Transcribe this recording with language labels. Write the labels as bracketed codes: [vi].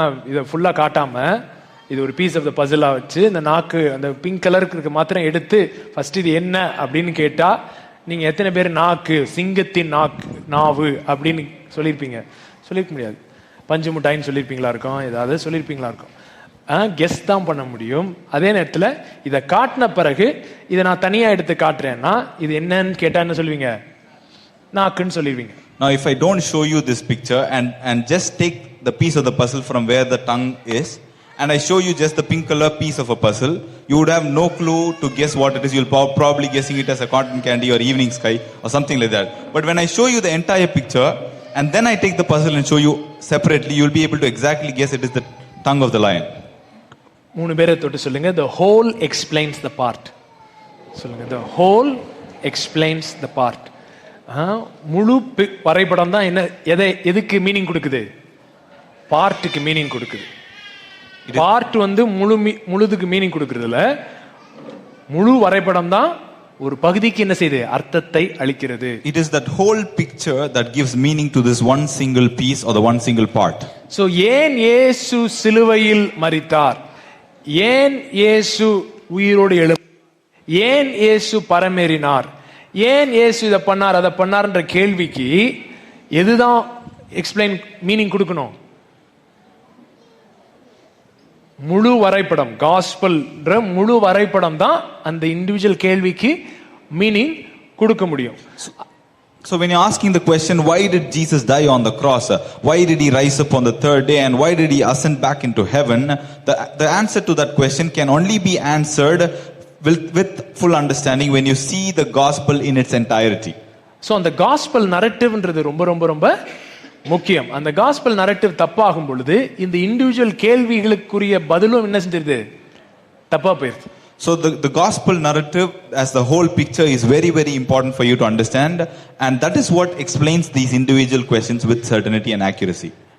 [ta] இதை ஃபுல்லாக காட்டாமல் இது ஒரு பீஸ் ஆஃப் த பசிலாக வச்சு இந்த நாக்கு அந்த பிங்க் கலருக்கு மாத்திரம் எடுத்து ஃபர்ஸ்ட் இது என்ன அப்படின்னு கேட்டால் நீங்கள் எத்தனை பேர் நாக்கு, சிங்கத்தின் நாவு அப்படின்னு சொல்லியிருக்க முடியாது. பஞ்சு முட்டாயின்னு சொல்லியிருப்பீங்களா இருக்கும், ஏதாவது சொல்லியிருப்பீங்களா இருக்கும். கெஸ் தான் பண்ண முடியும். அதே நேரத்தில் இதை காட்டின பிறகு இதை நான் தனியாக எடுத்து காட்டுறேன்னா இது என்னன்னு கேட்டால் என்ன சொல்லுவீங்க, நாக்குன்னு சொல்லிடுவீங்க. [en] Now if I don't show you this picture and just take the piece of the puzzle from where the tongue is and I show you just the pink color piece of a puzzle, you would have no clue to guess what it is. You'll probably guessing it as a cotton candy or evening sky or something like that. But when I show you the entire picture and then I take the puzzle and show you separately, you'll be able to exactly guess it is the tongue of the lion. [ta] 3 பேரை தொட்டு சொல்லுங்க, [en] the whole explains the part. சொல்லுங்க, the whole explains the part. [ta] முழு வரைபடம் தான் என்ன எதுக்கு meaning கொடுக்குது, பார்ட்டுக்கு மீனிங் கொடுக்குது. பார்ட் வந்து முழுதுக்கு மீனிங் கொடுக்கறதுல முழு வரைபடம் தான் ஒரு பகுதிக்கு என்ன செய்யுது, அர்த்தத்தை அளிக்கிறது. [en] It is that whole picture that gives meaning to this one single piece or the one single part. [ta] So ஏன் இயேசு சிலுவையில் மரித்தார், ஏன் இயேசு உயிரோடு எழுந்தார், ஏன் இயேசு பரமேறினார், ஏன் இயேசு இதை பண்ணார் அதை பண்ணார்ன்ற கேள்விக்கு எதுதான் எக்ஸ்பிளைன் மீனிங் கொடுக்கணும், முழு வரைபடம். காஸ்பல்ன்ற முழு வரைபடம் தான் அந்த இண்டிவிஜுவல் கேள்விக்கு மீனிங் கொடுக்க முடியும். [en] So when you're asking the question, why did Jesus die on the cross? Why did he rise up on the third day? And why did he ascend back into heaven? The answer to that question can only be answered with full understanding when you see the gospel in its entirety. [ta] So அந்த gospel நரேட்டிவ்ன்றது ரொம்ப ரொம்ப ரொம்ப முக்கியம். அந்த gospel narrative தப்பாகும் பொழுது இந்த individual கேள்விகளுக்குரிய பதிலும் என்ன செஞ்சிருது, தப்பா போயிருது. [en] So the gospel narrative as the whole picture is very, very important for you to understand, and that is what explains these individual questions with certainty and accuracy.